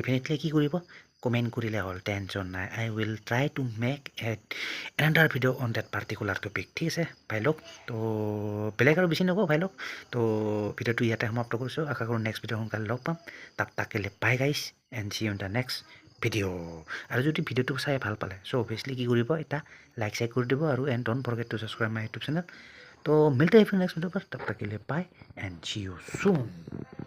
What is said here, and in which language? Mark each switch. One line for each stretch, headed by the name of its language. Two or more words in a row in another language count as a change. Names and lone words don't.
English: so definitely
Assamese: কি কৰিব কমেণ্ট কৰিলে হ'ল টেনশ্যন নাই
English: I will try to make another video on that particular topic
Assamese: ঠিক আছে ভাই লওক তো বেলেগ আৰু বেছি নকওঁ ভাই লওক তো ভিডিঅ'টো ইয়াতে সমাপ্ত কৰিছোঁ আশা কৰোঁ
English: next video'
Assamese: সোনকালে লগ পাম তাকেলে
English: bye guys and see you in the next video'
Assamese: আৰু যদি ভিডিঅ'টো চাই ভাল পালে
English: so obviously
Assamese: কি কৰিব এটা লাইক চাইক কৰি দিব আৰু
English: and don't forget to subscribe my YouTube channel
Hindi: तो मिलते हैं फिर
English: next video
Hindi: पर तब तक के लिए
English: bye and see you soon